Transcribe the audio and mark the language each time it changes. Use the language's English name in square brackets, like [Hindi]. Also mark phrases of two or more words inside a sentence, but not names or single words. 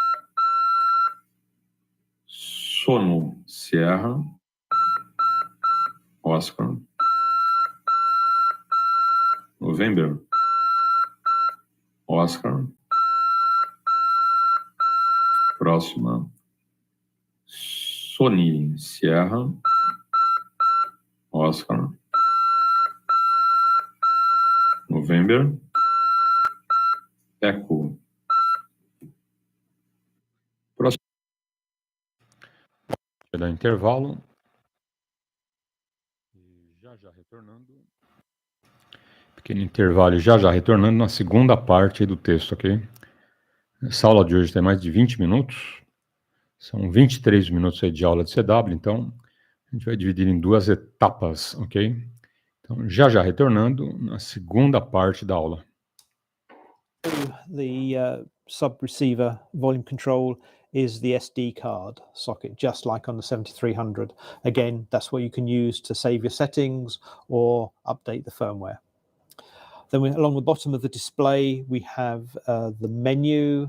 [English] Sono, Sierra, Oscar, November, Oscar, [Portuguese] próxima, [English] Sony, Sierra, Oscar, November, Echo. [Portuguese] Próximo. Vai dar intervalo. Já retornando. Pequeno intervalo, já retornando na segunda parte do texto, ok? Essa aula de hoje tem mais de 20 minutos. São 23 minutos aí de aula de CW, então a gente vai dividir em duas etapas, ok? Então, já retornando na segunda parte da aula. [English] The sub-receiver volume control is the SD card socket, just like on the 7300. Again, that's what you can use to save your settings or update the firmware. Then along the bottom of the display, we have the menu.